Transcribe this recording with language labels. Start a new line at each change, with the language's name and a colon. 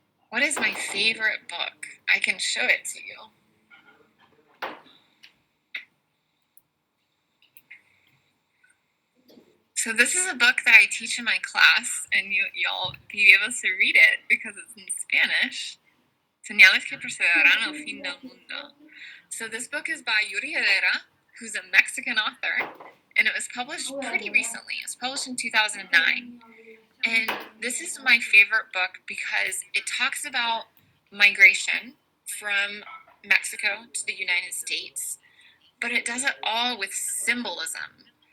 English: What is my favorite book? I can show it to you. So this is a book that I teach in my class, and you'll be able to read it because it's in Spanish.
Spanish: Señales que precederán al fin del mundo.
English: So this book is by Yuri Herrera, who's a Mexican author, and it was published pretty recently. It was published in 2009. And this is my favorite book because it talks about migration from Mexico to the United States, but it does it all with symbolism.